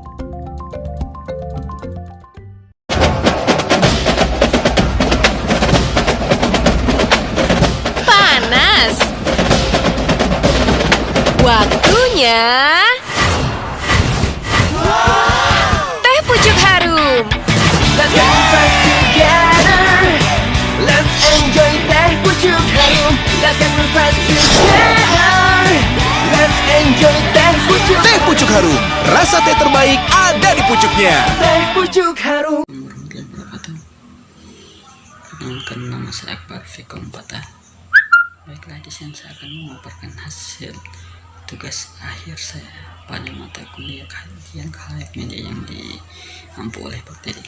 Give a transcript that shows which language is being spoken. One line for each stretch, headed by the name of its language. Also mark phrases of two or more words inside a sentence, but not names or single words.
Indonesian: Panas. Waktunya teh pucuk harum.
English: Let's get fresh together. Let's enjoy teh pucuk harum. Let's get fresh together. Let's enjoy teh pucuk.
Indonesian: Teh pucuk harum, rasa teh terbaik ada di pucuknya. Teh pucuk harum. Perkenalkan, nama saya Akbar Fikon Patah. Baiklah, di sini saya akan memaparkan hasil tugas akhir saya pada mata kuliah kajian khalayak media yang diampu oleh Pak Teddy.